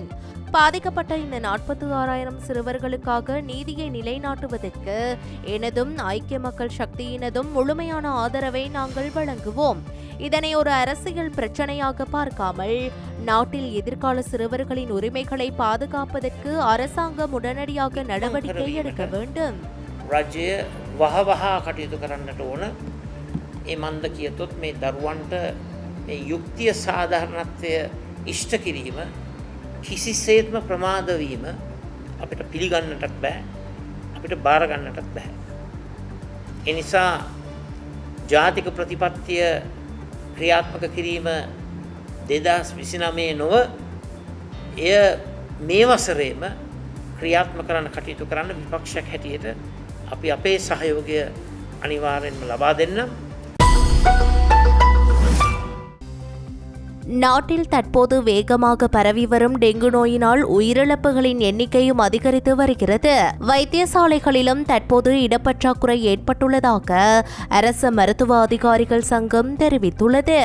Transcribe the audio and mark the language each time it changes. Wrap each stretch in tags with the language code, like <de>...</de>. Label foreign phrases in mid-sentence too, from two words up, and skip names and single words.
<ta>பாதிக்கப்பட்ட இந்த 46,000 சிறுவர்களுக்காக நீதியை நிலைநாட்டுவதற்கு எனதும் ஐக்கிய மக்கள் சக்தியினதும் முழுமையான ஆதரவை நாங்கள் வழங்குவோம். இதனை ஒரு அரசியல் பிரச்சனையாக பார்க்காமல் நாட்டில் எதிர்கால சிறுவர்களின் உரிமைகளை பாதுகாப்பதற்கு அரசாங்கம் உடனடியாக நடவடிக்கை எடுக்க வேண்டும்.</ta> <si>රජය වහවහා කටයුතු කරන්නට ඕන. ඒ මන්ද කියතොත් මේ දරුවන්ට මේ යුක්තිය සාධාරණත්වය ඉෂ්ට කිරීම කිසිසේත්ම ප්‍රමාද වීම අපිට පිළිගන්නටත් බෑ, අපිට බාර ගන්නටත් බෑ. ඒ නිසා ජාතික ප්‍රතිපත්තිය ක්‍රියාත්මක කිරීම 2029 නොව එය මේ වසරේම ක්‍රියාත්මක කරන්න කටයුතු කරන්න විපක්ෂයක් හැටියට අපි අපේ සහයෝගය අනිවාර්යෙන්ම ලබා දෙන්නම්.</si> <ta>நாட்டில் தற்போது வேகமாக பரவி வரும் டெங்கு நோயினால் உயிரிழப்புகளின் எண்ணிக்கையும் அதிகரித்து வருகிறது. வைத்தியசாலைகளிலும் தற்போது இடப்பற்றாக்குறை ஏற்பட்டுள்ளதாக அரச மருத்துவ அதிகாரிகள் சங்கம் தெரிவித்துள்ளது.</ta>